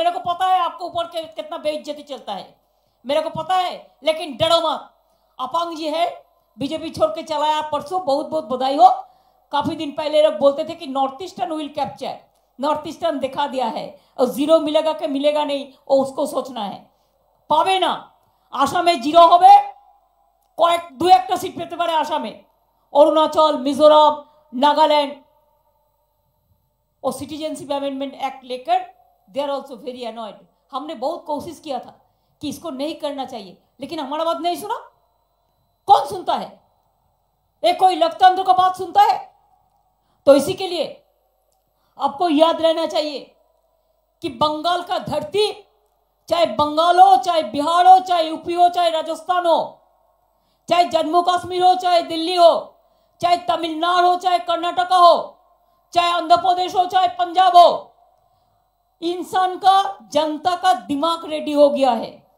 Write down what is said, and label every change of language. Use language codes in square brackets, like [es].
[hi] मेरे को पता है आपको ऊपर के कितना बेइज्जती चलता है, मेरे को पता है, लेकिन डरो मत। अपांग जी है, बीजेपी छोड़ के चलाया परसों, बहुत बहुत बधाई हो। काफी दिन पहले लोग बोलते थे कि [en] north eastern will capture, [hi] north eastern दिखा दिया है, और 0 मिलेगा कि मिलेगा नहीं वो उसको सोचना है। [bn] पावे ना, आसामे 0 হবে, কয়েক 2-1টা সিট পেতে পারে আসামে। অরুণাচল, মিজোরাম, নাগাল্যান্ড [hi] और सिटीजनशिप अमेंडमेंट एक्ट लेकर [en] They are also very annoyed. [hi] हमने बहुत कोशिश किया था कि इसको नहीं करना चाहिए, लेकिन हमारा बात नहीं सुना। कौन सुनता है? एक कोई लोकतंत्र का बात सुनता है? तो इसी के लिए आपको याद रहना चाहिए कि बंगाल का धरती, चाहे बंगाल हो, चाहे बिहार हो, चाहे यूपी हो, चाहे राजस्थान हो, चाहे जम्मू कश्मीर हो, चाहे दिल्ली हो, चाहे तमिलनाडु हो, चाहे कर्नाटक हो, चाहे आंध्र प्रदेश हो, चाहे पंजाब हो, इंसान का, जनता का दिमाग रेडी हो गया है।